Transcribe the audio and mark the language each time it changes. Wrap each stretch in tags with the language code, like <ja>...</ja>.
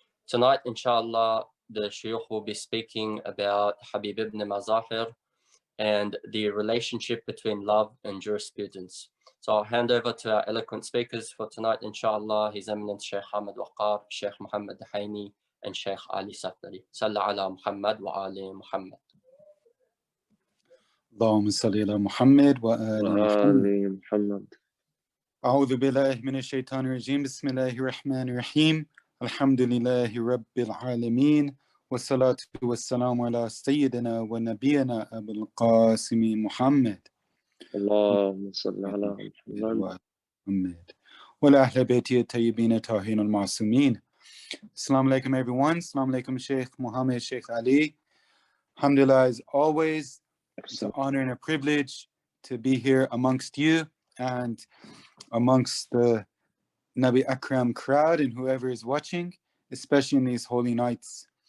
<en>Tonight, inshallah, the shuyukh will be speaking about Habib ibn Mazahir and the relationship between love and jurisprudence. So I'll hand over to our eloquent speakers for tonight, inshallah, His Eminence Sheikh Ahmed Waqar, Sheikh Muhammad Dahaini, and Sheikh Ali Safdari.</en> <ar>Sallu ala Muhammad wa ali Muhammad. اللهم صل على محمد وآل محمد. أعوذ بالله من الشيطان الرجيم. بسم الله الرحمن الرحيم. الحمد لله رب العالمين والصلاة والسلام على سيدنا ونبينا أبو القاسم محمد. اللهم صل على محمد وعلى أهل بيته الطيبين الطاهرين المعصومين.</ar> <en>Assalamu alaikum everyone. Assalamu alaikum Sheikh Muhammad, Sheikh Ali. Alhamdulillah, as always, it's an honor and a privilege to be here amongst you and amongst the Nabi Akram crowd and whoever is watching, especially in these holy nights.</en>